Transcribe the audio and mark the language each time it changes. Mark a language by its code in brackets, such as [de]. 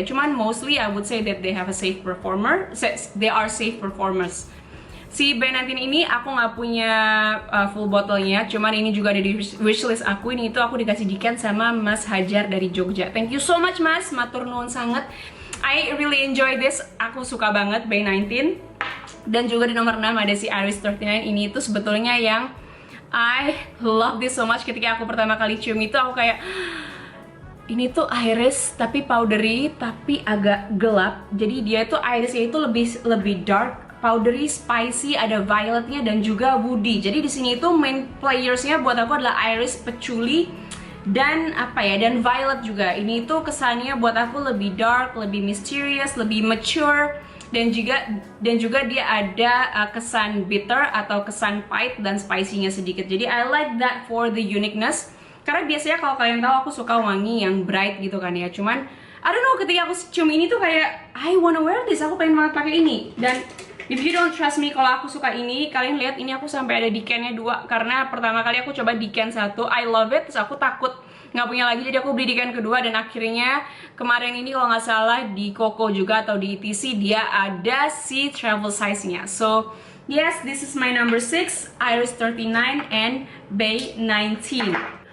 [en] Cuman mostly I would say that they have a safe performer, they are safe performers. [id] Si Bay 19 ini aku nggak punya full botolnya, cuman ini juga ada di wishlist aku. Ini itu aku dikasih dikan sama Mas Hajar dari Jogja. [en] Thank you so much [id] Mas, [jv] matur nuwun [id] sangat. [en] I really enjoy this, [id] aku suka banget Bay 19. Dan juga di nomor 6 ada si Iris 39. Ini itu sebetulnya yang [en] I love this so much. [id] Ketika aku pertama kali cium itu aku kayak, ini tuh iris tapi powdery tapi agak gelap. Jadi dia itu irisnya itu lebih dark, powdery, spicy, ada violetnya dan juga woody. Jadi di sini itu main playersnya buat aku adalah iris, patchouli, dan dan violet juga. Ini itu kesannya buat aku lebih dark, lebih mysterious, lebih mature, dan juga dia ada kesan bitter atau kesan pahit dan spicy-nya sedikit. [en] Jadi I like that for the uniqueness. [id] Karena biasanya kalau kalian tahu aku suka wangi yang bright gitu kan ya. Cuman [en] I don't know, [id] ketika aku cium ini tuh kayak [en] I wanna wear this, [id] aku pengen banget pakai ini. Dan [en] if you don't trust me [id] kalau aku suka ini, kalian lihat ini aku sampai ada decannya 2. Karena pertama kali aku coba decan 1, [en] I love it, [id] terus aku takut nggak punya lagi, jadi aku beli decan kedua. Dan akhirnya kemarin ini kalau nggak salah di Koko juga atau di ETC dia ada si travel size-nya. [en] So yes, this is my number 6, Iris 39 and Bay 19.